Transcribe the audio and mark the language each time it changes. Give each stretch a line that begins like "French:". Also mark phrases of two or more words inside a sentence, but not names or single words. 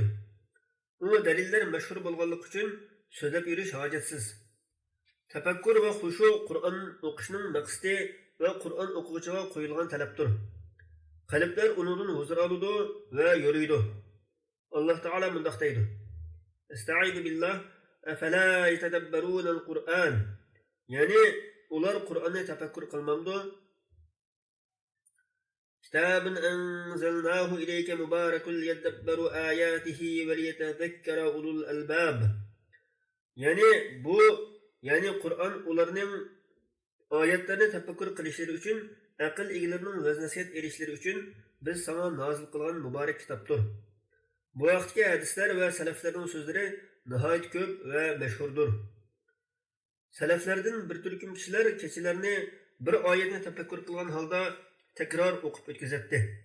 Uzbek: U dalillar mashhur bo'lganligi uchun so'zlab yurish hojatsiz. Tafakkur va xushu Qur'on o'qishning maqsadi va Qur'on o'quvchiga qo'yilgan talabdir. Qalblar undan huzur oladi va yuriydi. Alloh taolo mundaq deydi:
Arabic: أستعيذ بالله أفلا يتدبرون القرآن.
Uzbek: Yani ular Qur'onni tafakkur qilmamdi.
Arabic: كتاب أنزلناه إليك مبارك ليدبروا آياته وليتذكر أولو الألباب.
Uzbek: Yani Qur'on ularning oyatlarini tafakkur qilishlari uchun, aql egalarining vaznasiyat erishlari uchun biz sana nozil qilgan muborak kitobdir. Bu vaqtdagi hadislar va salaflarning so'zlari nihoyat ko'p va mashhurdir. Salaflardan bir turkum kishilar kechalarni bir oyatni tafakkur qilgan holda takror o'qib o'tkazatdi.